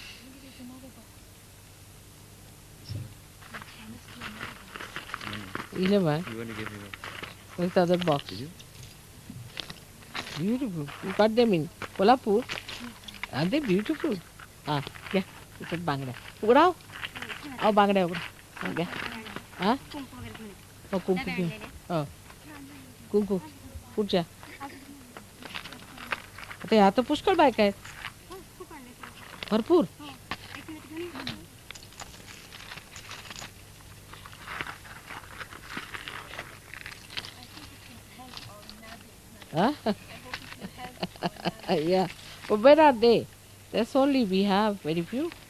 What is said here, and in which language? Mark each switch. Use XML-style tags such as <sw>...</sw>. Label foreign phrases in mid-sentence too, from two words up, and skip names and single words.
<en>Mm. 11. You want to give me one? Where's the other box? Did you? Beautiful. You got them in Kolhapur? Are they beautiful? Yeah. It's a bangda. Ugrao? Oh, bangda ugra. Okay. Oh, kumku. Oh.</en> <mr>कुंकू पुढच्या आता ह्या तर पुष्कळ बायका आहेत भरपूर</mr> <en>yeah, but where are they? That's only we have very few.</en>